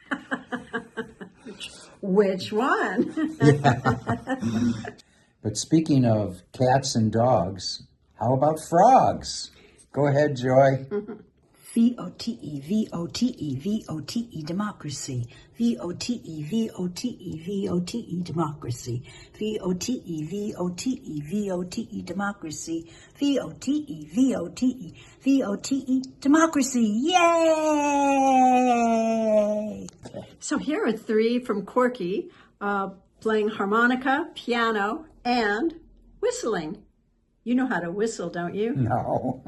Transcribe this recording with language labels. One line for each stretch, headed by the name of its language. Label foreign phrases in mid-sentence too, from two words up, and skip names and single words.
English: Which one? But speaking of cats and dogs, how about frogs? Go ahead, Joy. V-O-T-E, V-O-T-E, V-O-T-E, democracy. V-O-T-E, V-O-T-E, V-O-T-E, democracy. V-O-T-E, V-O-T-E, V-O-T-E, democracy. V-O-T-E, V-O-T-E, V-O-T-E, democracy. Yay! So here are three from Corky, playing harmonica, piano, and whistling. You know how to whistle, don't you? No.